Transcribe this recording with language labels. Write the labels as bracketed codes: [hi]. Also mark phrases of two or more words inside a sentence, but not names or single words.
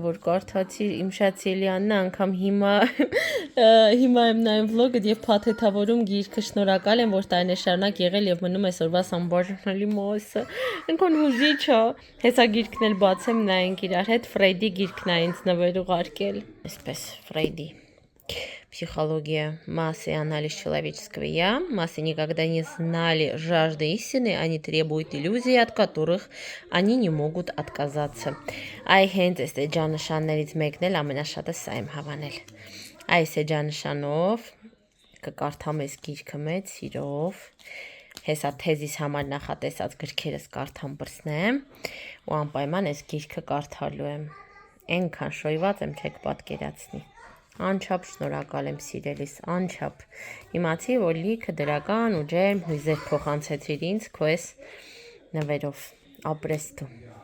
[hy] որ կարդացի, իմ շատ սիրելիանն է, անգամ հիմա եմ նայում վլոգը և փաթեթավորում գիրքը, շնորհակալ եմ, որ տարիներ շարունակ եղել և մնում այսօրվաս անբաժանելի մասը, այնքան հուզիչ է, հեսա գիրքն էլ բացեմ նայենք իրար հետ, Ֆրեյդի գիրքն է ինձ նվեր ուղարկել, այսպես Ֆրեյդի Психология массы и анализ человеческого «я». [ru] Массы никогда не знали жажды истины, они требуют иллюзий, от которых они не могут отказаться. [hy] Այ հենց այս էջանշաններից մեկն էլ ամենաշատը սա եմ հավանել։ Այս էջանշանով կկարդամ այս գիրքը մեծ սիրով, հեսա թեզիս համար նախատեսած գրքերս կարդամ բրսնեմ ու անպայման այս գիրքը կարդալու եմ։ Այնքան շոյված եմ, չեք պատկերացնի։ Անչափ շնորհակալ եմ սիրելիս, անչափ։ Իմացի, որ լիքը դրական ու ջերմ հույզեր փոխանցեցիր ինձ քո այս նվերով։ Ապրես դու։